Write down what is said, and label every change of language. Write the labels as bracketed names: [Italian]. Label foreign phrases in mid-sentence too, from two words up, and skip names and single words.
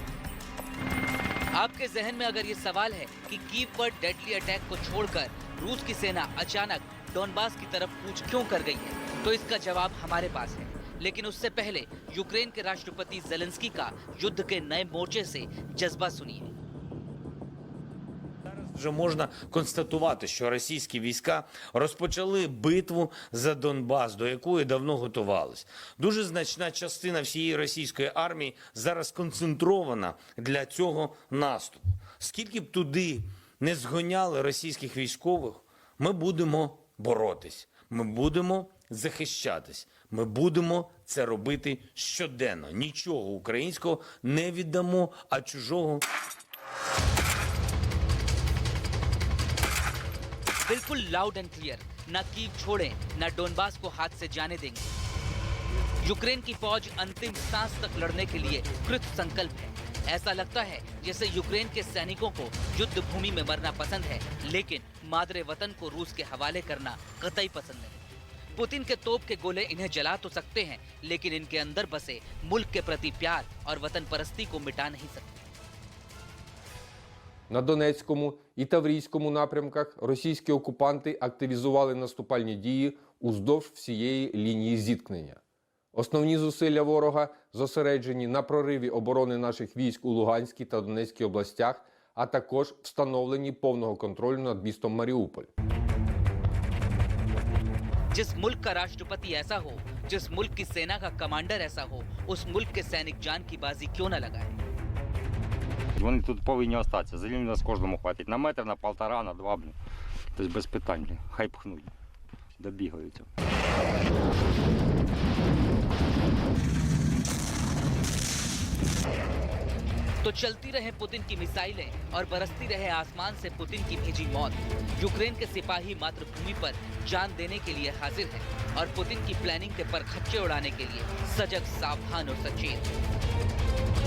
[Hindi] आपके जहन में अगर ये सवाल है कि कीव पर डेडली अटैक को छोड़कर रूस की सेना अचानक डोनबास की तरफ कूच क्यों कर गई है, तो इसका जवाब हमारे पास है। लेकिन उससे पहले यूक्रेन के राष्ट्रपति जेलेंस्की का युद्ध के नए मोर्चे से जज्बा सुनिए। [Ukrainian] Вже можна констатувати, що російські війська розпочали битву за Донбас, до якої давно готувались. Дуже значна частина всієї російської армії зараз сконцентрована для цього наступу. Скільки б туди не згоняли російських військових, ми будемо боротись, ми будемо захищатись, ми будемо це робити щоденно. Нічого українського не віддамо, а чужого [Hindi] बिल्कुल [English] loud and clear, [Hindi] न कीव छोड़ें, न डोनबास को हाथ से जाने देंगे। यूक्रेन की फौज अंतिम सांस तक लड़ने के लिए कृत संकल्प है। ऐसा लगता है जैसे यूक्रेन के सैनिकों को युद्ध भूमि में मरना पसंद है, लेकिन मादरे वतन को रूस के हवाले करना कतई पसंद नहीं। पुतिन के तोप के गोले इन्हें जला तो सकते हैं, लेकिन इनके अंदर बसे मुल्क के प्रति प्यार और वतन परस्ती को मिटा नहीं सकते। [Ukrainian] На Донецькому і Таврійському напрямках російські окупанти активізували наступальні дії уздовж всієї лінії зіткнення. Основні зусилля ворога зосереджені на прориві оборони наших військ у Луганській та Донецькій областях, а також встановленні повного контролю над містом Маріуполь. [Hindi] जिस मुल्क का राष्ट्रपति ऐसा हो, जिस मुल्क की सेना का कमांडर ऐसा हो, उस मुल्क के सैनिक जान की बाजी क्यों न लगाए। [Ukrainian] Вони тут повинні остатися. Землі нас кожному хватить. На метр, на полтора, на два, блін. Тобто без питань, блін. Хай пхнуть. Добігаються. [Hindi] तो चलती रहे पुतिन की मिसाइलें और बरसती रहे आसमान से पुतिन की भेजी मौत। यूक्रेन के सिपाही मातृभूमि पर जान देने के लिए हाजिर हैं और पुतिन की प्लानिंग के परखच्चे उड़ाने के लिए सजग, सावधान और सचेत।